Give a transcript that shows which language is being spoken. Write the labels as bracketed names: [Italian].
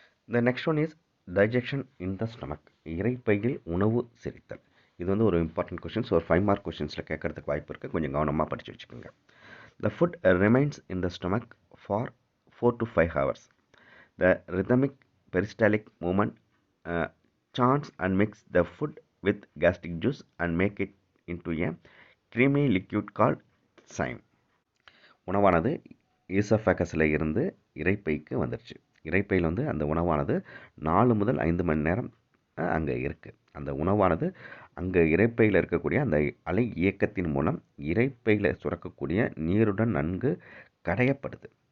[English] The next one is digestion in the stomach. [Tamil] இரைப்பையில் உணவு செரித்தல். இது வந்து ஒரு இம்பார்ட்டன்ட் கொஷின்ஸ். ஒரு 5 மார்க் கொஷின்ஸில் கேட்கறதுக்கு வாய்ப்பு இருக்குது. கொஞ்சம் கவனமாக படித்து வச்சுக்கோங்க. [English] The food remains in the stomach for 4 to 5 hours. The rhythmic peristaltic movement churns and mix the food with gastric juice and make it into a creamy liquid called chyme. [Tamil] உணவானது ஈசோஃபேகஸில் இருந்து இரைப்பைக்கு வந்துருச்சு. இரைப்பையில் வந்து அந்த உணவானது 4 முதல் 5 மணி நேரம் அங்கே இருக்குது. அந்த உணவானது அங்கே இரைப்பையில் இருக்கக்கூடிய அந்த அலை இயக்கத்தின் மூலம் இரைப்பையில் சுரக்கக்கூடிய நீருடன் நன்கு கரையப்படுது.